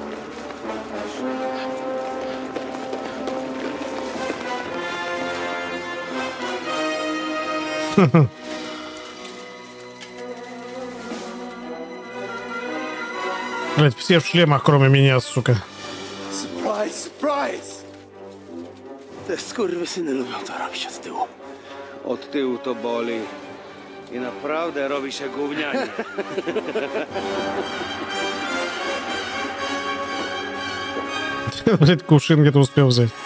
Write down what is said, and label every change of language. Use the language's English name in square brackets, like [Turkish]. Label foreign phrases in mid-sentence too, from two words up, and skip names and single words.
[Russian] Блять, все в шлемах, кроме меня, сука. Surprise! [Polish] Te skurwysyny lubią to robić od tyłu. Od tyłu to boli i naprawdę robi się gównianie. [Russian] Блять, кувшин где-то успел взять.